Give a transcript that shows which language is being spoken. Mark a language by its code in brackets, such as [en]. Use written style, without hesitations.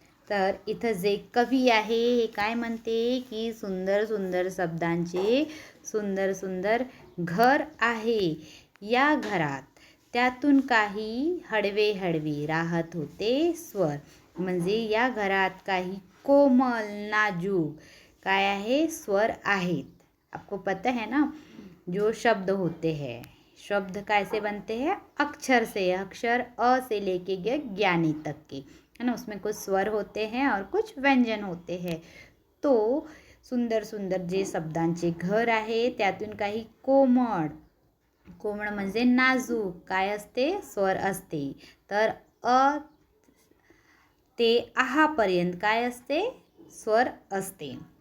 [mr] तर इथं जे कवी आहे हे काय म्हणते की सुंदर सुंदर शब्दांचे सुंदर सुंदर घर आहे. या घरात त्यातून काही हळवे हळवे राहत होते स्वर. म्हणजे या घरात काही कोमल नाजूक काय आहे स्वर आहेत. [hi] आपको पता है ना, जो शब्द होते हैं, शब्द कैसे बनते हैं? अक्षर से. अक्षर अ से लेके ज्ञानी तक के, है ना, उसमें कुछ स्वर होते हैं और कुछ व्यंजन होते हैं. [mr] तो सुंदर सुंदर जे शब्दांचे घर आहे त्यातून काही कोमळ कोमळ म्हणजे नाजूक काय असते स्वर असते. तर अ ते आहापर्यंत काय असते स्वर असते.